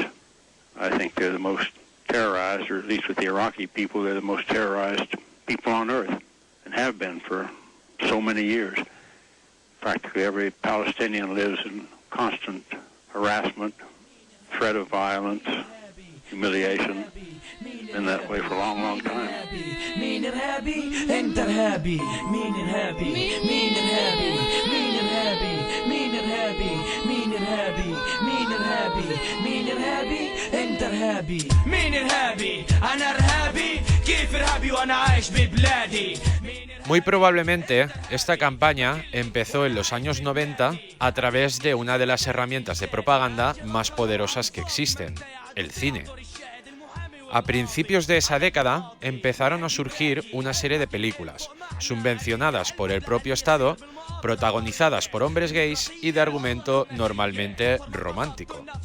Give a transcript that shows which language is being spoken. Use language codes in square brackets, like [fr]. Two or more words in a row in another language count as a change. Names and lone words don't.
[en] I think they're the most terrorized, or at least with the Iraqi people, they're the most terrorized people on earth, and have been for so many years. Practically every Palestinian lives in constant harassment, threat of violence, humiliation. Been that way for a long, long time. [ar] مين إرهابي؟ أنت إرهابي. مين إرهابي؟ مين إرهابي؟ مين إرهابي؟ مين إرهابي؟ مين إرهابي؟ مين إرهابي؟ مين إرهابي؟ أنت إرهابي. مين إرهابي؟ أنا إرهابي. كيف إرهابي وأنا عايش ببلادي؟ [es] Muy probablemente esta campaña empezó en los años 90 a través de una de las herramientas de propaganda más poderosas que existen, el cine. A principios de esa década empezaron a surgir una serie de películas, subvencionadas por el propio Estado, protagonizadas por hombres gays y de argumento normalmente romántico.